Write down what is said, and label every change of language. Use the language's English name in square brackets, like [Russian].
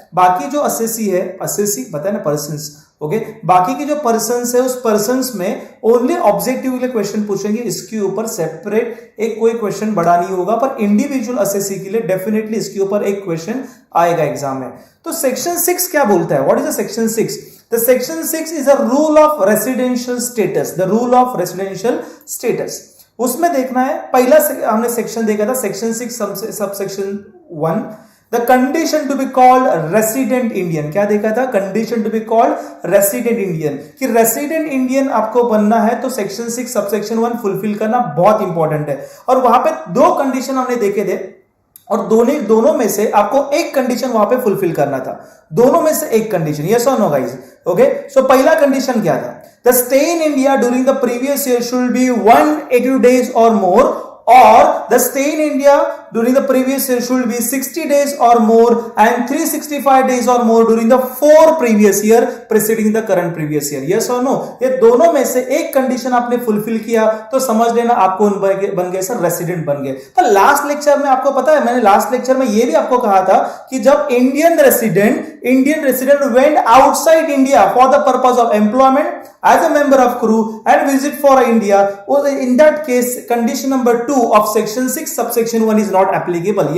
[Hindi] बाकी जो असेसी पता है ना, पर्सन्स, ओके, बाकी के जो पर्सन्स है उस पर्सन्स में ओनली ऑब्जेक्टिव के क्वेश्चन पूछेंगे, इसके ऊपर सेपरेट एक कोई क्वेश्चन बड़ा नहीं होगा। पर इंडिविजुअल असेसी के लिए डेफिनेटली इसके ऊपर एक क्वेश्चन आएगा एग्जाम में। तो सेक्शन 6 क्या बोलता है? [English] What is the section 6? The section 6 is a rule of residential status. The rule of residential status. [Hindi] उसमें देखना है, पहला हमने सेक्शन देखा था section 6 subsection 1, [English] the condition to be called resident Indian। [Hindi] क्या देखा था? [English] condition to be called resident Indian, [Hindi] कि resident Indian आपको बनना है तो सेक्शन 6 सबसेक्शन 1 फुलफिल करना बहुत इंपॉर्टेंट है। और वहां पे 2 कंडीशन हमने देखे थे, और दोनों में से आपको एक कंडीशन वहां पे फुलफिल करना था। दोनों में से एक कंडीशन, यस और नो गाइस? ओके, सो पहला कंडीशन क्या था? [English] The stay in India during the previous year should be 180 days और more, or the stay in India during the previous year should be 60 days or more and 365 days or more during the 4 previous year preceding the current previous year। yes or no? [Hindi] ये दोनों में से एक condition आपने fulfil किया तो समझ लेना आपको बन गए सर रेसिडेंट बन गए। तो लास्ट लेक्चर में आपको पता है, मैंने लास्ट लेक्चर में ये भी आपको कहा था कि जब [English] Indian resident went outside India for the purpose of employment as a member of crew and visit for India, in that case condition number 2 of section 6 subsection 1 is not applicable।